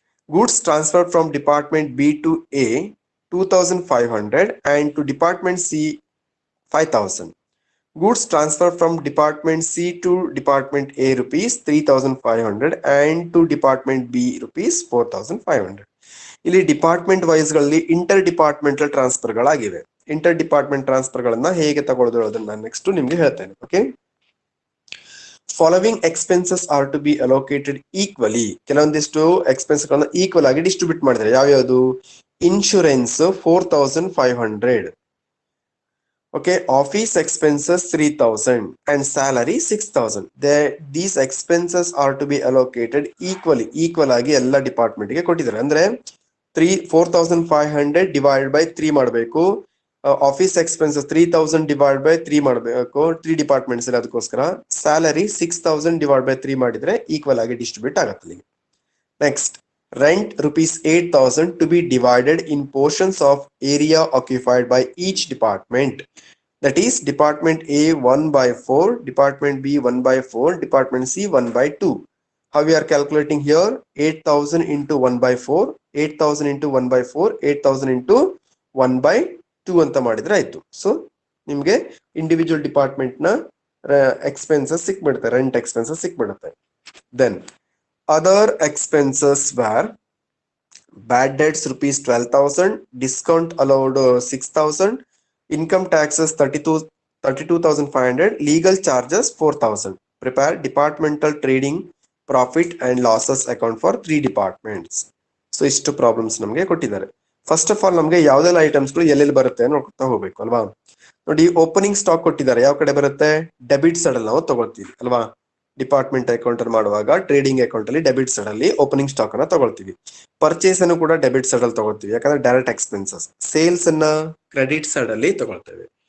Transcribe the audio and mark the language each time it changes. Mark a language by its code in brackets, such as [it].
[en] Goods transferred from Department B to A 2,500 and to Department C 5,000. Goods transferred from Department C to Department A rupees 3,500 and to Department B rupees 4,500. [kn] ಇಲ್ಲಿ department wise ಗಳಲ್ಲಿ inter departmental transfer ಗಳಾಗಿವೆ. Inter department transfer ಗಳನ್ನ ಹೇಗೆ ತಗೊಳ್ಳೋದು ಅದನ್ನ ನಾನು next ನಿಮ್ಗೆ ಹೇಳ್ತೇನೆ. [en] Okay, following expenses are to be allocated equally. [kn] ಕೆಲವೊಂದಿಷ್ಟು ಎಕ್ಸ್ಪೆನ್ಸ್ ಗಳನ್ನ ಈಕ್ವಲ್ ಆಗಿ ಡಿಸ್ಟ್ರಿಬ್ಯೂಟ್ ಮಾಡಿದ್ದಾರೆ. ಯಾವ್ಯಾವುದು, [en] Insurance 4,500, okay, office expenses 3,000 and salary 6,000. These expenses are to be allocated equal [kn] ಆಗಿ ಎಲ್ಲ ಡಿಪಾರ್ಟ್ಮೆಂಟ್ ಗೆ ಕೊಟ್ಟಿದ್ದಾರೆ. ಅಂದ್ರೆ 4,500 ಡಿವೈಡ್ ಬೈ 3 ಮಾಡಬೇಕು. ಆಫೀಸ್ ಎಕ್ಸ್ಪೆನ್ಸಸ್ 3,000 ಡಿವೈಡ್ ಬೈ 3 ಮಾಡಬೇಕು, 3 ಡಿಪಾರ್ಟ್ಮೆಂಟ್ಸ್ ಇದೆ. ಅದಕ್ಕೋಸ್ಕರ ಸ್ಯಾಲರಿ 6,000 ಡಿವೈಡ್ ಬೈ 3 ಮಾಡಿದ್ರೆ ಈಕ್ವಲ್ ಆಗಿ ಡಿಸ್ಟ್ರಿಬ್ಯೂಟ್ ಆಗುತ್ತೆ. [en] Next, rent rupees 8,000 to be divided in portions of area occupied by each department. That is Department A 1/4, Department B 1/4, Department C 1/2. How we are calculating here? 8,000 into 1/4, 8,000 into 1/4, 8,000 into 1/2 [kn] ಅಂತ ಮಾಡಿದ್ರೆ ಆಯ್ತು. So ನಿಮ್ಗೆ individual department ನ expenses ಸಿಕ್ಬಿಡುತ್ತೆ, rent expenses ಸಿಕ್ಬಿಡುತ್ತೆ. [en] Then other expenses were bad debts rupees 12,000, discount allowed 6,000, income taxes 32,500, legal charges 4,000. Prepare departmental trading profit and losses account for 3 departments. [kn] So ಇಷ್ಟು problems ನಮಗೆ ಕೊಟ್ಟಿದ್ದಾರೆ. ಫಸ್ಟ್ ಆಫ್ ಆಲ್ ನಮಗೆ ಯಾವ್ದೆಲ್ಲ items ಗಳು ಎಲ್ಲೆಲ್ಲಿ ಬರುತ್ತೆ ನೋಡ್ತಾ ಹೋಗ್ಬೇಕು ಅಲ್ವಾ. ನೋಡಿ, ಓಪನಿಂಗ್ ಸ್ಟಾಕ್ ಕೊಟ್ಟಿದ್ದಾರೆ, ಯಾವ ಕಡೆ ಬರುತ್ತೆ, ಡೆಬಿಟ್ ಸೈಡ್ ಅಲ್ಲಿ ನಾವು ತಗೊಳ್ತೀವಿ ಅಲ್ವಾ. ಡಿಪಾರ್ಟ್ಮೆಂಟ್ ಅಕೌಂಟ್ ಮಾಡುವಾಗ ಟ್ರೇಡಿಂಗ್ ಅಕೌಂಟ್ ಅಲ್ಲಿ ಡೆಬಿಟ್ ಸೈಡ್ ಅಲ್ಲಿ ಓಪನಿಂಗ್ ಸ್ಟಾಕ್ ಅನ್ನ ತಗೊಳ್ತೀವಿ. ಪರ್ಚೇಸ್ ಅನ್ನು ಕೂಡ ಡೆಬಿಟ್ ಸೈಡ್ ಅಲ್ಲಿ ತಗೊಳ್ತೀವಿ, ಯಾಕಂದ್ರೆ ಡೈರೆಕ್ಟ್ ಎಕ್ಸ್ಪೆನ್ಸಸ್. ಸೇಲ್ಸ್ ಅನ್ನ ಕ್ರೆಡಿಟ್ ಸೈಡ್ ಅಲ್ಲಿ ತಗೊಳ್ತೇವೆ.